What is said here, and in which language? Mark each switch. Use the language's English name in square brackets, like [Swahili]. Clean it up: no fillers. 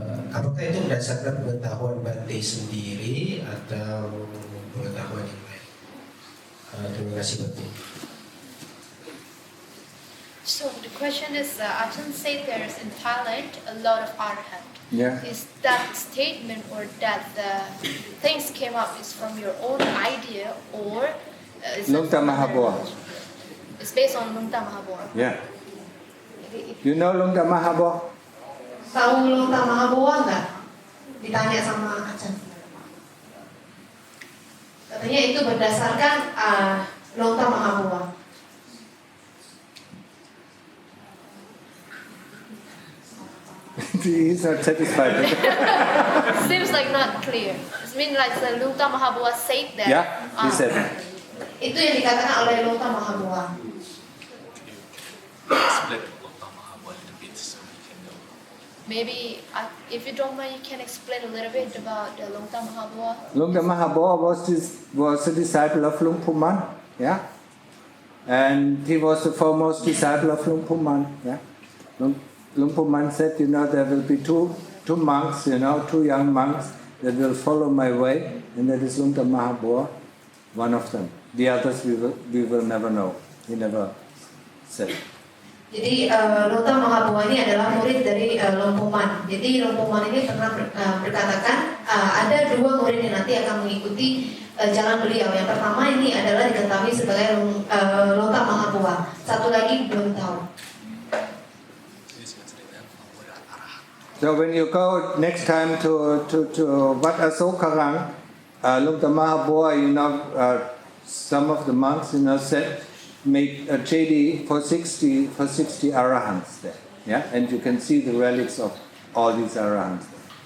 [Indonesian] Apakah itu berdasarkan pengetahuan Bante sendiri atau pengetahuan yang lain? Terima kasih Bante. [English] So the question is, Ajahn said there is in Thailand a lot of arhat. Yeah. Is that statement or that the things came up is from your own idea or is it Lungta from Mahabua. another? It's based on Lungta Mahabua. Yeah. You know Lungta Mahabua? [Indonesian] Tahu Lungta Mahabua nggak? Ditanya sama Ajahn. Katanya itu berdasarkan Lungta Mahabua. [English] He's not satisfied. Seems like not clear. It means like the Lungta Mahabua said that. Yeah, he said. [Indonesian] Itu yang dikatakan oleh Lungta Mahabua. [English] Maybe if you don't mind, you can explain a little bit about the Lungta Mahabua. Lungta Mahabua was a disciple of Luang Pu Man, yeah, and he was the foremost disciple of Luang Pu Man, yeah. Luang Pu Man said, there will be two monks, two young monks that will follow my way, and that is Lungta Mahabua, one of them. The others we will never know. He never said. [Indonesian] Jadi Lungta Mahabua ini adalah murid dari Luang Pu Man. Jadi Luang Pu Man ini pernah berkatakan ada 2 murid yang nanti akan mengikuti jalan beliau. Yang pertama ini adalah diketahui sebagai Lungta Mahabua. Satu lagi belum tahu. [English] So when you go next time to Wat Asokarang, Lungta Mahabua, some of the monks, said, make a JD for 60 arahants there, yeah, and you can see the relics of all these arahants there.